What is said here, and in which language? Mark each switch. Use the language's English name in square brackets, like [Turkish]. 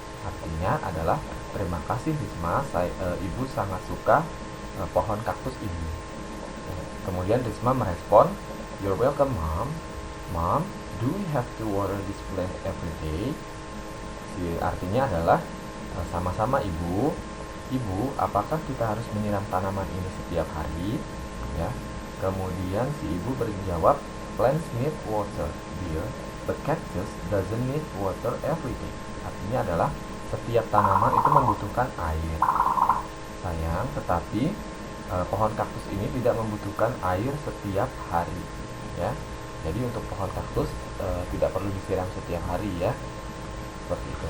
[Indonesian] Artinya adalah terima kasih Risma, ibu sangat suka pohon kaktus ini. Kemudian Risma merespon, [English] you're welcome mom, do we have to water this plant every day? [Indonesian] Artinya adalah sama-sama ibu, apakah kita harus menyiram tanaman ini setiap hari? Ya. Kemudian si ibu menjawab, [English] plants need water, dear, but cactus doesn't need water every day. [Indonesian] Artinya adalah setiap tanaman itu membutuhkan air, sayang, tetapi pohon kaktus ini tidak membutuhkan air setiap hari, ya. Jadi untuk pohon kaktus tidak perlu disiram setiap hari, ya. Seperti itu.